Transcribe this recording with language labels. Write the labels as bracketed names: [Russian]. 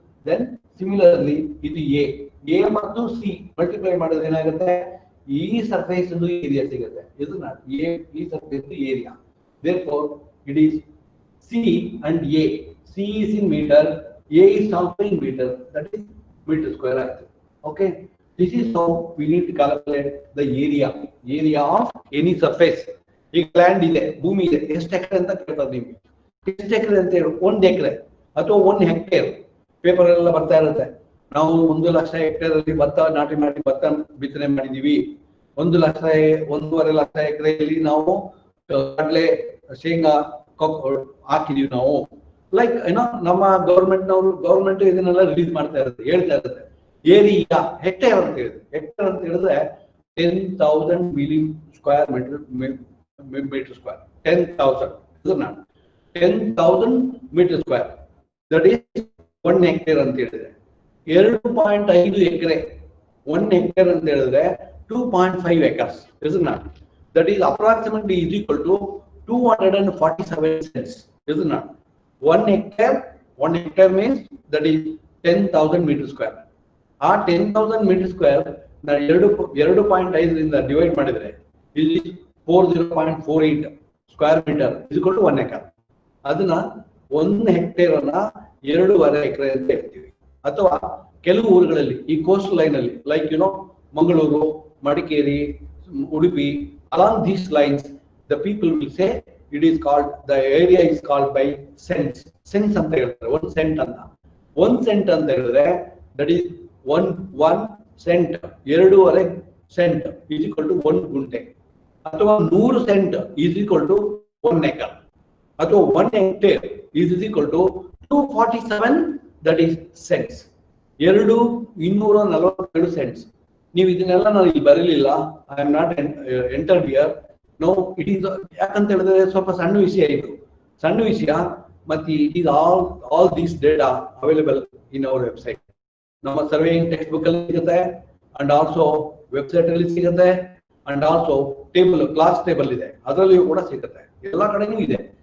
[Kannada] Then similarly ಇದು A ಮತ್ತು C multiply ಮಾಡಿದ್ರೆ ಏನಾಗುತ್ತೆ, ಈ ಸರ್ಫೇಸ್ ಏರಿಯಾ ಸಿಗುತ್ತೆ. ಇದನ್ನ ಈ surface area. [English] therefore it is c and a, c is in meter, a is also in meter, that is meter square [Kannada] ಆಯ್ತು. [English] okay, this is how we need to calculate the area of any surface. [Kannada] ಈಗ land ಇದೆ, ಭೂಮಿ ಇದೆ, ಎಷ್ಟು ಎಕರೆ ಅಂತ ಕೇಳ್ತಾರೆ ನಿಮ್ಗೆ. ಎಷ್ಟು ಎಕರೆ ಅಂತ ಹೇಳಿ 1 ಎಕರೆ ಅಥವಾ 1 ಹೆಕ್ಟೇರ್ ಪೇಪರ್ ಎಲ್ಲ ಬರ್ತಾ ಇರುತ್ತೆ. ನಾವು 1 ಲಕ್ಷ ಹೆಕ್ಟೇರ್ ಅಲ್ಲಿ ನಾಟಿ ಮಾಡಿ ಭತ್ತ ಬಿತ್ತನೆ ಮಾಡಿದೀವಿ, 1.5 ಲಕ್ಷ ಎಕರೆಯಲ್ಲಿ ನಾವು ಕಡಲೆ ಶೇಂಗಾ ಹಾಕಿದೀವಿ ನಾವು. ಲೈಕ್ ಏನೋ ನಮ್ಮ ಗವರ್ಮೆಂಟ್ ಇದನ್ನೆಲ್ಲ ರಿಲೀಸ್ ಮಾಡ್ತಾ ಇರುತ್ತೆ, ಹೇಳ್ತಾ ಇರುತ್ತೆ. ಏರಿಯಾ ಹೆಕ್ಟೇರ್ ಅಂತ ಹೇಳಿದ್ರೆ 10,000 square meter square, 10,000 ಇದನ್ನ 10,000 meter square, [English] that is 1 hectare [Kannada] ಅಂತ ಹೇಳಿದ್ರೆ 2.5 ಎಕರೆ. [English] 1 hectare [Kannada] ಅಂತ ಹೇಳಿದ್ರೆ [English] 2.5 acres, isn't it? That is approximately is equal to 247 cents, isn't it? 1 hectare means that is 10,000 meter square. [Kannada] ಆ 10,000 meter square ನ 2.5 ರಿಂದ ಡಿವೈಡ್ ಮಾಡಿದ್ರೆ ಇಲ್ಲಿ 40.48 square metre [English] is equal to 1 acre. [Kannada] ಅದನ್ನ 1 ಹೆಕ್ಟೇರ್ ಅನ್ನ 2.5 ಎಕರೆ ಅಂತ ಹೇಳ್ತೀವಿ. ಅಥವಾ ಕೆಲವು ಊರುಗಳಲ್ಲಿ ಈ ಕೋಸ್ಟ್ ಲೈನ್ ಅಲ್ಲಿ like Mangaluru, [English] Madikeri, Udupi, along these lines the people will say it is called, the area is called by cents [Kannada] ಅಂತ ಹೇಳ್ತಾರೆ. [English] 1 cent ಅಂತ 1 cent [Kannada] ಅಂತ ಹೇಳಿದ್ರೆ [English] that is 1 cent, 2.5 cent is equal to 1 gunta. [Kannada] ಅಥವಾ [English] 100 cent is equal to 1 acre. ಅಥವಾ 1 hectare is equal to 247, that is cents, 242 cents. [Kannada] ನೀವು ಇದನ್ನೆಲ್ಲ ನಾನು ಇಲ್ಲಿ ಬರಲಿಲ್ಲ, [English] I am not entered here. No it is, [Kannada] ಯಾಕಂತ ಹೇಳಿದ್ರೆ ಸ್ವಲ್ಪ ಸಣ್ಣ ವಿಷಯ ಇದು, ಸಣ್ಣ ವಿಷಯ. ಮತ್ತೆ [English] It is all these data available in our website. [Kannada] ನಮ್ಮ ಸರ್ವೇಯಿಂಗ್ ಟೆಕ್ಸ್ಟ್ ಬುಕ್ ಅಲ್ಲಿ ಸಿಗುತ್ತೆ, [English] and also [Kannada] ವೆಬ್ಸೈಟ್ ಅಲ್ಲಿ ಸಿಗುತ್ತೆ, ಅಂಡ್ ಆಲ್ಸೋ ಕ್ಲಾಸ್ ಟೇಬಲ್ ಇದೆ, ಅದರಲ್ಲಿಯೂ ಕೂಡ ಸಿಗುತ್ತೆ, ಎಲ್ಲಾ ಕಡೆನೂ ಇದೆ.